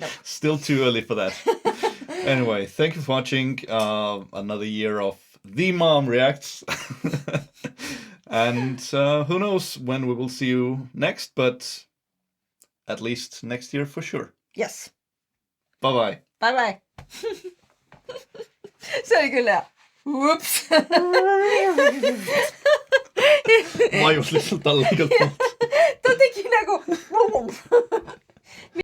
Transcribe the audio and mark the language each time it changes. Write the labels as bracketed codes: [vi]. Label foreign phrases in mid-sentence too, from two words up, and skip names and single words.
[en] Still too early for that. Anyway, thank you for watching another year of The Mom Reacts. And who knows when we will see you next, but at least next year for sure. Yes. Bye-bye. Bye bye. [sv] Så är det gulliga. Ups. [et] Vajus lihtsalt alla igalt poolt. ta tegi nagu